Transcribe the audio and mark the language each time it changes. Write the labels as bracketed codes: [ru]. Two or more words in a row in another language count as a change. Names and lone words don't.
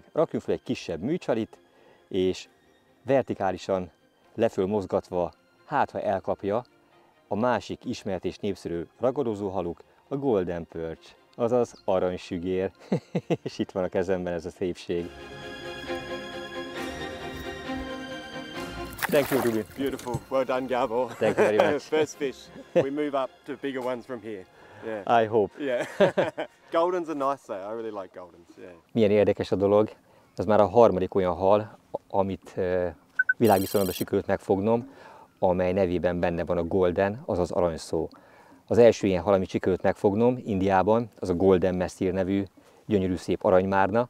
[hu] Rakjunk fel egy kisebb műcsalit, és vertikálisan leföl mozgatva, hát ha elkapja a másik ismert és népszerű ragadozó haluk, a [en] golden perch, [hu] azaz aranysügér. És itt van a kezemben ez a szépség. [en] Thank you, Ruby. Beautiful. Well done, Gabor. Thank you very much. First fish. We move up to bigger ones from here. Yeah. I hope. Yeah. Goldens are nice though. I really like goldens. Yeah. [hu] Milyen érdekes a dolog. Ez már a harmadik olyan hal, amit világviszonylatban sikerült megfognom, amely nevében benne van a golden, azaz arany szó. Az első ilyen hal, amit sikerült megfognom Indiában, az a Golden Messire nevű gyönyörű szép aranymárna.